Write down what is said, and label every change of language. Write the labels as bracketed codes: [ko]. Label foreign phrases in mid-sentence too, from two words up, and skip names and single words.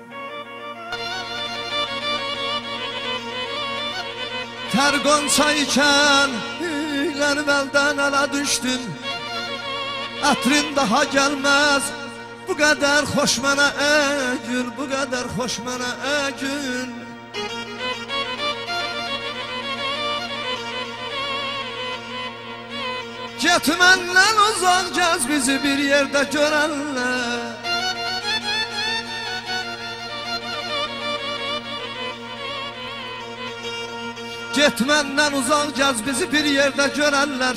[tr] Ter gonca iken benim elden ele düştün. [az] Ətrin [tr] daha gelmez bu kadar hoş [az] mənə ey gül, [tr] bu kadar hoş [az] mənə ey gül. Get məndən uzaq gəz bizi bir yerdə görənlər. Get məndən uzaq gəz bizi bir yerdə görənlər.